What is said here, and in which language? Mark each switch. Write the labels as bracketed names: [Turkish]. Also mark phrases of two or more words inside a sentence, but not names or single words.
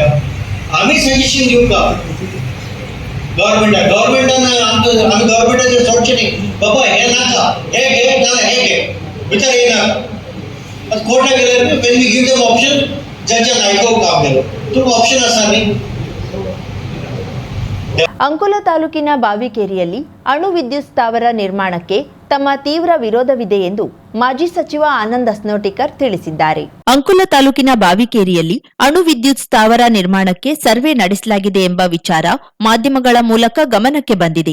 [Konkani] आमी सजेशन दिवका गव्हर्मेंटान आमी गव्हर्मेंटाचेर सोडचें न्ही, बाबा हे नाका, हे घे नाल्यार हे घे, भितर हे नाका. कोर्टाक गेल्यार [English] when we give them option, [Konkani] जजान आयकोवंक काम केलो, तुका ऑप्शन आसा न्ही. [Kannada] ಅಂಕೋಲ ತಾಲೂಕಿನ ಬಾವಿಕೇರಿಯಲ್ಲಿ ಅಣು ವಿದ್ಯುತ್ ಸ್ಥಾವರ ನಿರ್ಮಾಣಕ್ಕೆ ತಮ್ಮ ತೀವ್ರ ವಿರೋಧವಿದೆ ಎಂದು ಮಾಜಿ ಸಚಿವ ಆನಂದ್ ಅಸ್ನೋಟಿಕರ್ ತಿಳಿಸಿದ್ದಾರೆ. ಅಂಕೋಲ ತಾಲೂಕಿನ ಬಾವಿಕೇರಿಯಲ್ಲಿ ಅಣು ವಿದ್ಯುತ್ ಸ್ಥಾವರ ನಿರ್ಮಾಣಕ್ಕೆ ಸರ್ವೆ ನಡೆಸಲಾಗಿದೆ ಎಂಬ ವಿಚಾರ ಮಾಧ್ಯಮಗಳ ಮೂಲಕ ಗಮನಕ್ಕೆ ಬಂದಿದೆ.